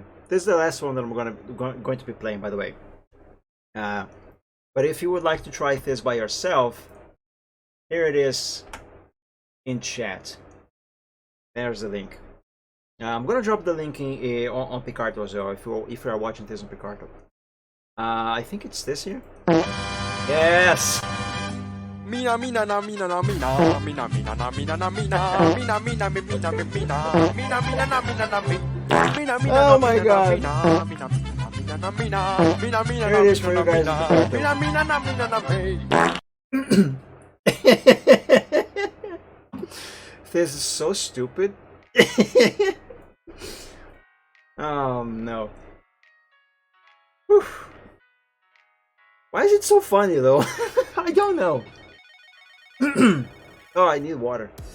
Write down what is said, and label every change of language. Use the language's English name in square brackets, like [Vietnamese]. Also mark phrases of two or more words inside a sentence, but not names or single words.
[English] This is the last one that I'm going to be playing, by the way. But if you would like to try this by yourself, here it is in chat. There's the link. I'm gonna drop the link on Picarto as well if you are watching this on Picarto. I think it's this here. Yes. Mina mina na mina na mina mina mina na mina na mina mina mina mina mina mina mina na mina na mina mina. Oh my God. Here it is for you guys. Mina mina na mina na. This is so stupid. Oh no. Whew. Why is it so funny though? I don't know. Oh, I need water.